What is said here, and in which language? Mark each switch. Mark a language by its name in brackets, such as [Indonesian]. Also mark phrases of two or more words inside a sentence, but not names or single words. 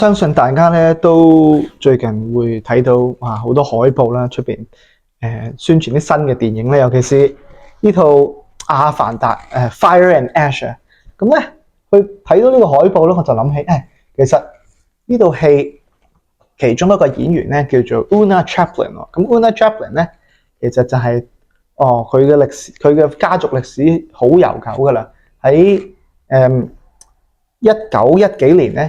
[Cantonese] 相信大家咧都最近會睇到好多海報啦，出邊宣傳啲新嘅電影咧，尤其是呢套《阿凡達》Fire and Ash 啊，咁咧去睇到呢個海報咧，我就諗起其實呢套戲其中一個演員咧叫做 Oona Chaplin 喎，咁 Oona Chaplin 咧其實就係佢嘅歷史，佢嘅家族歷史好悠久噶啦，喺1910幾年咧。